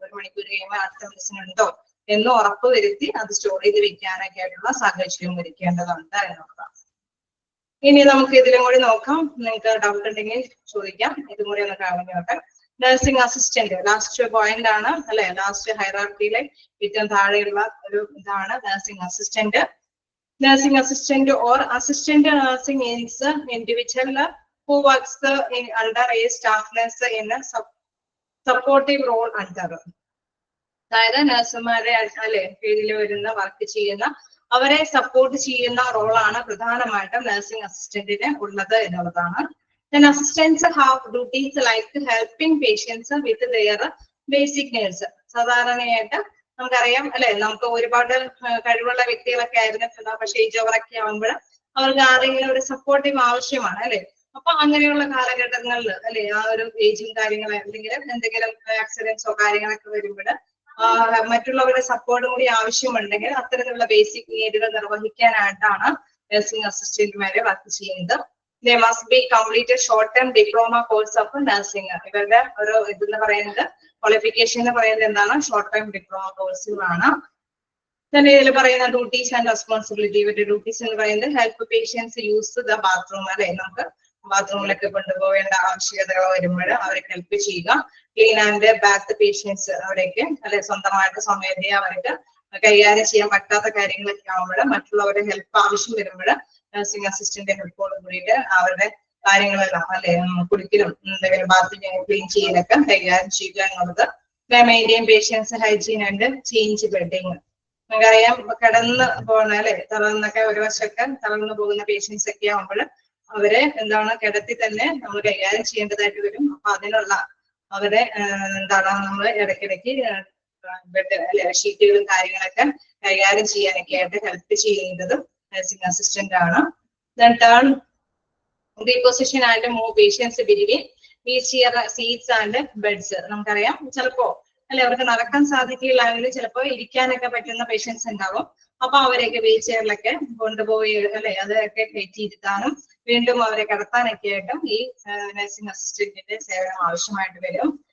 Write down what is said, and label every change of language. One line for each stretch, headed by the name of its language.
Malayalam: 1 മണിക്കൂർ കഴിയുമ്പോൾ അടുത്ത മെഡിസിൻ ഉണ്ടോ എന്ന് ഉറപ്പ് വരുത്തി അത് സ്റ്റോർ ചെയ്ത് വെക്കാനൊക്കെ ആയിട്ടുള്ള സാഹചര്യം ഒരുക്കേണ്ടതുണ്ട് എന്നുള്ളതാണ്. ഇനി നമുക്ക് ഇതിലും കൂടി നോക്കാം. നിങ്ങൾക്ക് ഡൗട്ട് ഉണ്ടെങ്കിൽ ചോദിക്കാം. ഇതും കൂടി ഒന്ന് കാണുന്നോട്ടെ. നഴ്സിംഗ് അസിസ്റ്റന്റ് ലാസ്റ്റ് പോയിന്റ് ആണ് അല്ലെ, ലാസ്റ്റ് ഹൈറാർക്കിയിലെ ഏറ്റവും താഴെയുള്ള ഒരു ഇതാണ് nursing assistant.
English: Nursing assistant or assistant nursing is an individual who works under a staff nurse in a supportive role under.
Malayalam: അതായത് നഴ്സുമാരെ അല്ലെ കീഴിൽ വരുന്ന വർക്ക് ചെയ്യുന്ന അവരെ സപ്പോർട്ട് ചെയ്യുന്ന റോളാണ് പ്രധാനമായിട്ടും നഴ്സിംഗ് അസിസ്റ്റന്റിന് ഉള്ളത് എന്നുള്ളതാണ്.
English: Then assistants have duties like helping patients with their basic needs.
Malayalam: സാധാരണയായിട്ട് നമുക്കറിയാം അല്ലെ, നമുക്ക് ഒരുപാട് കഴിവുള്ള വ്യക്തികളൊക്കെ ആയിരുന്നിട്ടുണ്ടാവും, പക്ഷെ ഏജ് ഓവറൊക്കെ ആവുമ്പോൾ അവർക്ക് ആരെങ്കിലും ഒരു സപ്പോർട്ടീവ് ആവശ്യമാണ് അല്ലെ. അപ്പൊ അങ്ങനെയുള്ള കാലഘട്ടങ്ങളിൽ അല്ലെ ആ ഒരു ഏജും കാര്യങ്ങളും അല്ലെങ്കിൽ എന്തെങ്കിലും ആക്സിഡൻസോ കാര്യങ്ങളൊക്കെ വരുമ്പോൾ മറ്റുള്ളവരുടെ സപ്പോർട്ടും കൂടി ആവശ്യമുണ്ടെങ്കിൽ അത്തരത്തിലുള്ള ബേസിക് നീഡുകൾ നിർവഹിക്കാനായിട്ടാണ് നഴ്സിംഗ് അസിസ്റ്റന്റുമാരെ വർക്ക് ചെയ്യുന്നത്.
English: They must be completed short-term diploma course of nursing.
Malayalam: ഇവരുടെ ഒരു ഇതെന്ന് പറയുന്നത് ക്വാളിഫിക്കേഷൻ എന്ന് പറയുന്നത് എന്താണ്, ഷോർട്ട് ടൈം ഡിപ്ലോമ കോഴ്സുകളാണ്. തന്നെ ഇതിൽ പറയുന്ന ഡ്യൂട്ടീസ് ആൻഡ് റെസ്പോൺസിബിലിറ്റി. ഇവരുടെ ഡ്യൂട്ടീസ് എന്ന് പറയുന്നത്
English: help patients use the bathroom
Malayalam: അല്ലെ, നമുക്ക് ബാത്റൂമിലൊക്കെ കൊണ്ടുപോകേണ്ട ആവശ്യകതകൾ വരുമ്പോൾ അവരെ ഹെൽപ്പ് ചെയ്യുക.
English: clean and bath patients
Malayalam: അവരൊക്കെ അല്ലെ സ്വന്തമായിട്ട് സ്വമേധയാ അവർക്ക് കൈകാര്യം ചെയ്യാൻ പറ്റാത്ത കാര്യങ്ങളൊക്കെ ആവുമ്പോൾ മറ്റുള്ളവരുടെ ഹെൽപ്പ് ആവശ്യം വരുമ്പോൾ നഴ്സിംഗ് അസിസ്റ്റന്റ് ഹെൽപ്പോട് കൂടിയിട്ട് അവരുടെ കാര്യങ്ങളെല്ലാം അല്ലെ കുടിക്കലും എന്തെങ്കിലും ബാത്റൂം ക്ലീൻ ചെയ്യലൊക്കെ കൈകാര്യം ചെയ്യുക എന്നുള്ളത്.
English: Maintain patients hygiene and change bedding.
Malayalam: നമുക്കറിയാം കിടന്ന് പോകുന്ന അല്ലെ തളർന്നൊക്കെ ഒരു വശമൊക്കെ തളർന്നു പോകുന്ന പേഷ്യൻസ് ഒക്കെ ആവുമ്പോൾ അവരെ എന്താണ് കിടത്തി തന്നെ നമ്മൾ കൈകാര്യം ചെയ്യേണ്ടതായിട്ട് വരും. അപ്പൊ അതിനുള്ള അവരെ എന്താണ് നമ്മൾ ഇടയ്ക്കിടയ്ക്ക് ബെഡ് അല്ലെ ഷീറ്റുകളും കാര്യങ്ങളൊക്കെ കൈകാര്യം ചെയ്യാനൊക്കെ ആയിട്ട് ഹെൽപ്പ് ചെയ്യുന്നത് നഴ്സിംഗ് അസിസ്റ്റന്റ് ആണ്.
English: Then turn, reposition and move patients between wheelchair seats and beds.
Malayalam: നമുക്കറിയാം ചിലപ്പോ അല്ലെ അവർക്ക് നടക്കാൻ സാധിക്കില്ലെങ്കിൽ ചിലപ്പോൾ ഇരിക്കാനൊക്കെ പറ്റുന്ന പേഷ്യൻസ് ഉണ്ടാവും. അപ്പൊ അവരെയൊക്കെ വീൽ ചെയറിലൊക്കെ കൊണ്ടുപോയി അല്ലെ അതൊക്കെ കയറ്റിയിരുത്താനും വീണ്ടും അവരെ കിടത്താനൊക്കെ ആയിട്ടും ഈ നഴ്സിംഗ് അസിസ്റ്റന്റിന്റെ സേവനം ആവശ്യമായിട്ട് വരും.